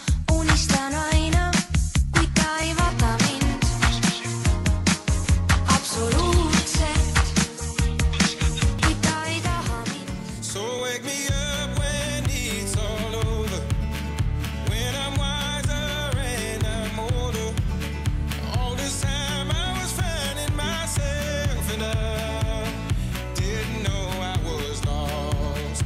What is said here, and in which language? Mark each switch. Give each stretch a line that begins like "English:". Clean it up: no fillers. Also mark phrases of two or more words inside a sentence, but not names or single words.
Estonian: kuid ta ei vaata mind absoluutselt, kuid ta ei taha mind.
English: So wake me up when it's all over, when I'm wiser and I'm older. All this time I was finding myself and I didn't know I was lost.